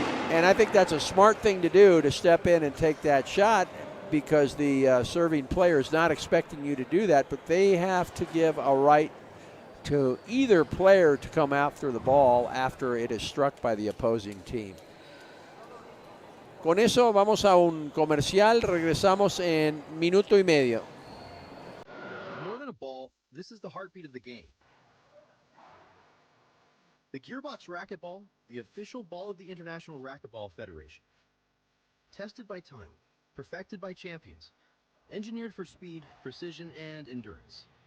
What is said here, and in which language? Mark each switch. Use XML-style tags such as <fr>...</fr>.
<en>And I think that's a smart thing to do, to step in and take that shot, because the serving player is not expecting you to do that, but they have to give a right to either player to come after the ball after it is struck by the opposing team.</en> <es>Con eso vamos a un comercial, regresamos en minuto y medio.</es> <en>More than a ball, this is the heartbeat of the game. The Gearbox Racquetball, the official ball of the International Racquetball Federation. Tested by time, perfected by champions, engineered for speed, precision, and endurance.</en>